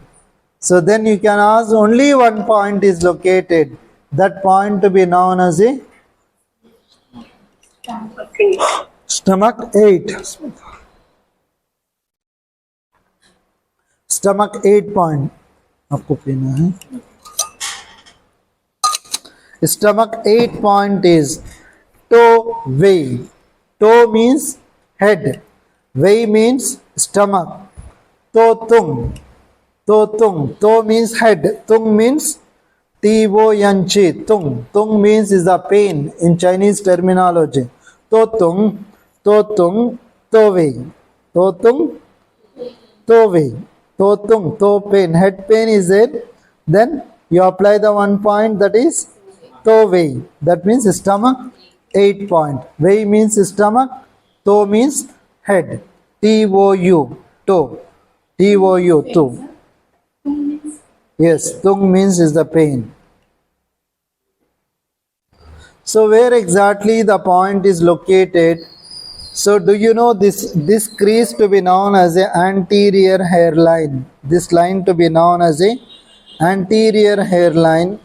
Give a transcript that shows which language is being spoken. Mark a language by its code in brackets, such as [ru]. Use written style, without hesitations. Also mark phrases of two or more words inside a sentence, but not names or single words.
[en] So then you can ask only one point is located, that point to be known as a stomach 8. Stomach 8 point. [hi] आपको पीना है. [en] Stomach 8 point is [zh] toe wei. [en] Toe means head. Wei means stomach. [zh] Toe tung. [en] Toe means head. Tung means T-O-N-G. Tung means is the pain in Chinese terminology. [zh] To tung, to wei. To tung, to wei. To tung, to pain. [en] Head pain is it. Then you apply the 1 point, that is [zh] to wei. [en] That means stomach 8 point. Wei means stomach Toe means head. T-O-U. Toe. T-O-U. Toe. Yes, tung means is the pain. So where exactly the point is located? So do you know this crease to be known as a anterior hairline? This line to be known as a anterior hairline.